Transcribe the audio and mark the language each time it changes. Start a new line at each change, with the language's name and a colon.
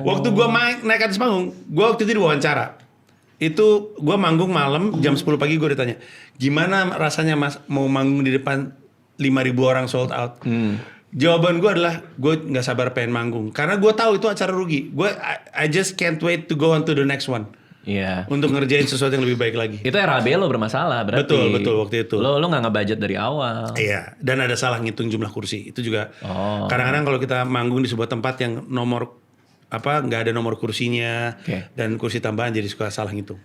Indonesian: Waktu gue naik atas panggung, gue waktu itu diwawancara. Itu gue manggung malam jam 10 pagi gue ditanya, gimana rasanya mas mau manggung di depan 5.000 orang sold out? Jawaban gue adalah gue nggak sabar pengen manggung karena gue tahu itu acara rugi.
English: I just can't wait to go on to the next one.
Indonesian: Iya. Untuk ngerjain sesuatu yang lebih baik lagi. Itu RAB lo bermasalah berarti. Betul waktu itu. Lo nggak ngebudget dari awal. Iya, dan ada salah ngitung jumlah kursi. Itu juga Oh. kadang-kadang kalau kita manggung di sebuah tempat yang nggak ada nomor kursinya Oke. dan kursi tambahan jadi suka salah ngitung.